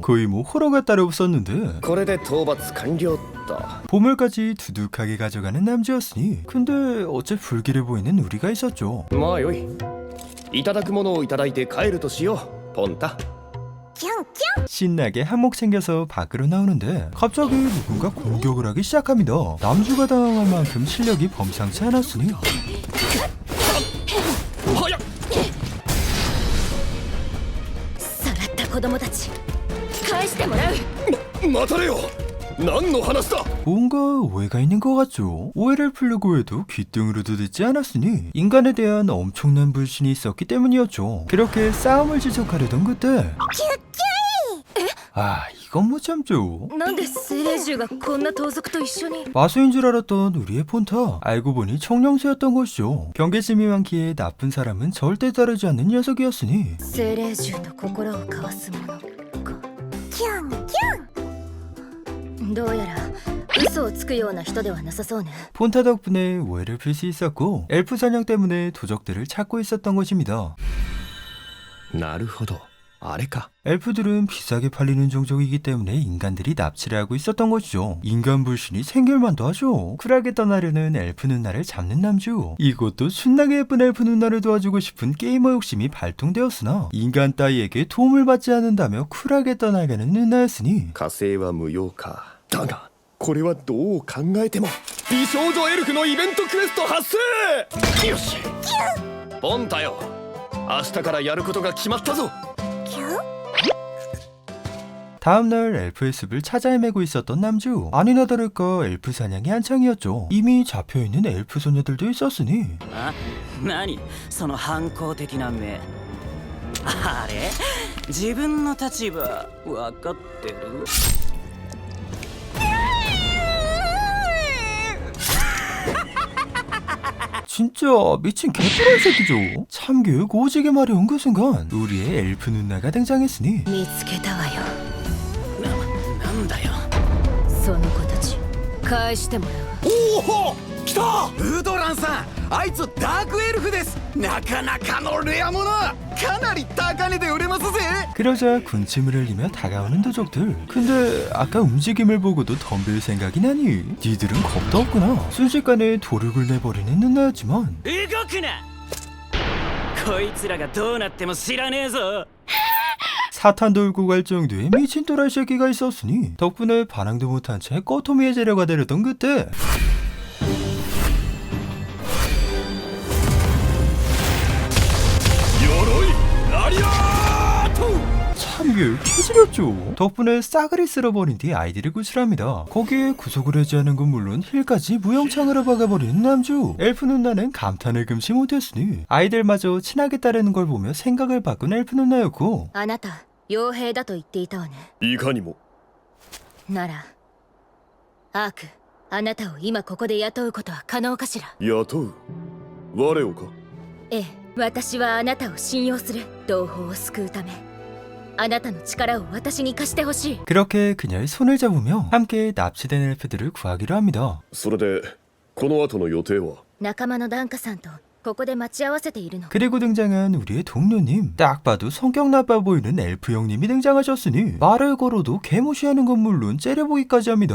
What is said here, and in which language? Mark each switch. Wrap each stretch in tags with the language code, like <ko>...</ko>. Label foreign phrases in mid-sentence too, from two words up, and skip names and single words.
<ko>거의 뭐 호러가 따로 없었는데</ko> <ja>これで討伐完了だ</ja> <ko>보물까지 두둑하게 가져가는 남주였으니. 근데 어째 불길해 보이는 우리가 있었죠.</ko> <ja>まあよいいただくものをいただいて帰るとしようポンタキュンキュン。</ja> <ko>신나게 한몫 챙겨서 밖으로 나오는데 갑자기 누군가 공격을 하기 시작합니다. 남주가 당황할 만큼 실력이 범상치 않았으니</ko> <ja>早っさらった子供たち、返してもらう。待たれよ何の話だ</ja> <ko>뭔가 오해가 있는 것 같죠. 오해를 풀려고 해도 귀등으로도 듣지 않았으니 인간에 대한 엄청난 불신이 있었기 때문이었죠. 그렇게 싸움을 지속하려던 그때 아, 이건 못 참죠.</ko> <ja>なんで精霊獣がこんな盗賊と一緒に。</ja> <ko>마수인 줄 알았던 우리의 폰타. 알고 보니 청령새였던 것이죠. 경계심이 많기에 나쁜 사람은 절대 따르지 않는 녀석이었으니</ko> <ja>精霊獣と心を交わすものか。キュンキュン。どうやら嘘をつくような人ではなさそうね。</ja> <ko>폰타 덕분에 오해를 풀 수 있었고 엘프 사냥 때문에 도적들을 찾고 있었던 것입니다.</ko> <ja>なるほどあれか</ja> <ko>엘프들은 비싸게 팔리는 종족이기 때문에 인간들이 납치를 하고 있었던 것이죠. 인간 불신이 생길만도 하죠. 쿨하게 떠나려는 엘프 누나를 잡는 남주. 이것도 순하게 예쁜 엘프 누나를 도와주고 싶은 게이머 욕심이 발동되었으나 인간 따위에게 도움을 받지 않는다며 쿨하게 떠나가는 누나였으니</ko> <ja>火星は無用かだがこれはどう考えても美少女エルフのイベントクエスト発生よしポンタよ明日からやることが決まったぞ</ja> <ko>다음날 엘프의 숲을 찾아 헤매고 있었던 남주. 아니나 다를까 엘프 사냥이 한창이었죠. 이미 잡혀있는 엘프 소녀들도 있었으니</ko> <ja>あ、何その反抗的な目。あれ自分の立場分かってる？</ja> <ko>진짜 미친 개뿔한 새끼죠. 참교육 오지게 마려운 그 순간 우리의 엘프 누나가 등장했으니</ko> <ja>見つけたわよ。なんだよ。その子たち返してもらうわ。おお来たウードランさんあいつダークエルフですなかなかのレアものかなり高値で売れますぜ</ja> <ko>그러자 군침을 흘리며 다가오는 도적들. 근데 아까 움직임을 보고도 덤빌 생각이 나니 니들은 겁도 없구나. 순식간에 도륙을 내버리는 누나였지만</ko> <ja>動くな。こいつらがどうなっても知らねえぞ。</ja> <ko>사탄 돌고 갈 정도의 미친 또라이 새끼가 있었으니 덕분에 반항도 못한 채 꺼토미의 재료가 되려던 그때 참교육 캐지렸죠. 덕분에 싸그리 쓸어버린 뒤 아이들을 구출합니다. 거기에 구속을 하지 않은 건 물론 힐까지 무용창으로 박아버리는 남주. 엘프 누나는 감탄을 금치 못했으니 아이들마저 친하게 따르는 걸 보며 생각을 바꾼 엘프 누나였고</ko> <ja>あなた傭兵だと言っていたわね。いかにもならアーク、あなたを今ここで雇うことは可能かしら。雇う我をかええ、私はあなたを信用する。同胞を救うためあなたの力を私に貸してほしい。</ja> <ko>그렇게 그녀의 손을 잡으며 함께 납치된 엘프들을 구하기로 합니다.</ko> <ja>それでこの後の予定は仲間のダンカさんとここで待ち合わせているの。</ja> <ko>그리고 등장한 우리의 동료님. 딱 봐도 성격 나빠 보이는 엘프 형님이 등장하셨으니 말을 걸어도 개무시하는 건 물론 째려보기까지 합니다.</ko>